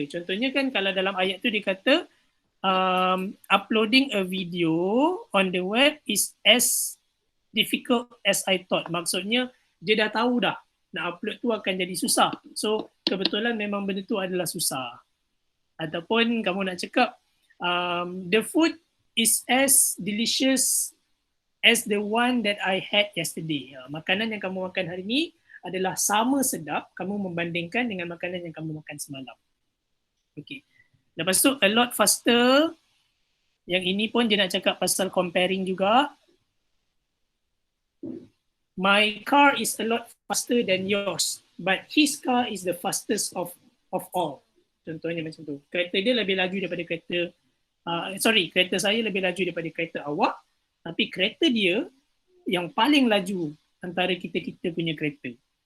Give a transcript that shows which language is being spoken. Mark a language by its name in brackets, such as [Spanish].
[Malay] Contohnya kan kalau dalam ayat tu dia kata [English] uploading a video on the web is as difficult as I thought. [Malay] Maksudnya dia dah tahu dah nak upload tu akan jadi susah. So kebetulan memang benda tu adalah susah. Ataupun kamu nak cakap [English] the food is as delicious as the one that I had yesterday. [Malay] Makanan yang kamu makan hari ni adalah sama sedap kamu membandingkan dengan makanan yang kamu makan semalam. Okay. Lepas tu a lot faster. Yang ini pun dia nak cakap pasal comparing juga. [English] My car is a lot faster than yours, but his car is the fastest of all. [Malay] Contohnya macam tu. Kereta dia lebih laju daripada kereta, kereta saya lebih laju daripada kereta awak, tapi kereta dia yang paling laju antara kita punya kereta.